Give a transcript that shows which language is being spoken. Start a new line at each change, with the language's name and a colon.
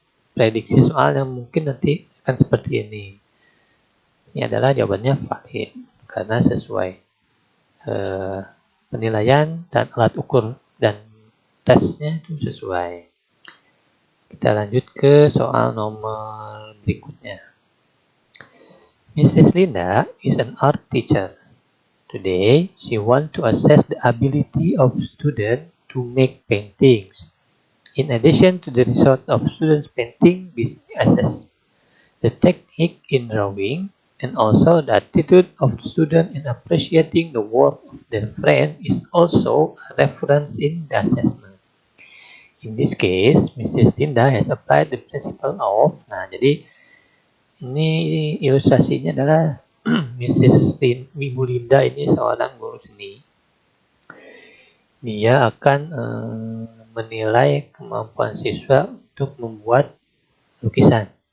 Indonesian: Prediksi soal yang mungkin nanti akan seperti ini. Ini adalah jawabannya valid karena sesuai penilaian dan alat ukur dan tesnya itu sesuai. Kita lanjut ke soal nomor berikutnya.
English: Mrs. Linda is an art teacher. Today, she wants to assess the ability of students to make paintings. In addition to the result of students painting, we assess the technique in drawing and also the attitude of the student in appreciating the work of their friend is also a reference in the assessment. In this case, Mrs. Linda has applied the principle of.
Indonesian: Nah, jadi ini ilustrasinya adalah Mrs. Ibu Linda ini seorang guru seni. Dia akan menilai kemampuan siswa untuk membuat lukisan.